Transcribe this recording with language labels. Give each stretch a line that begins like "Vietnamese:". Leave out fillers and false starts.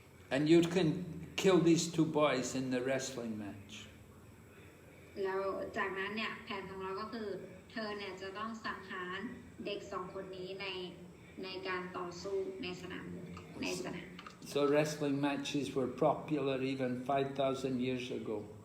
English: And you can kill these two boys in the wrestling match.
Thai: แล้วจากนั้นเนี่ยแผนของเราก็คือเธอเนี่ยจะต้องสังหารเด็กสองคนนี้ในการต่อสู้ในสนาม
English: So wrestling matches were popular even 5,000 years ago.